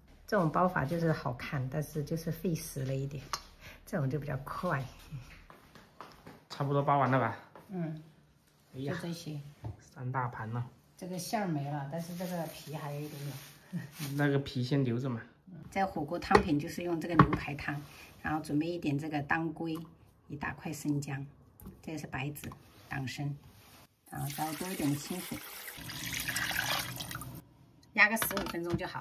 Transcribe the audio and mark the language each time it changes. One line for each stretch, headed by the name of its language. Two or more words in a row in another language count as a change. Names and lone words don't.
Chinese: 這種包法就是好看，但是就是費時了一點。這種就比較快。差不多包完了吧？嗯，就这些。 3大盘了。这个馅儿没了，但是这个皮還有一點點。那個皮先留着嘛。在火鍋湯品就是用這個牛排湯，然後準備一點這個當歸，一大塊生薑，這個是白芷、黨參，然後再多一點的清水，壓個15分鐘就好了。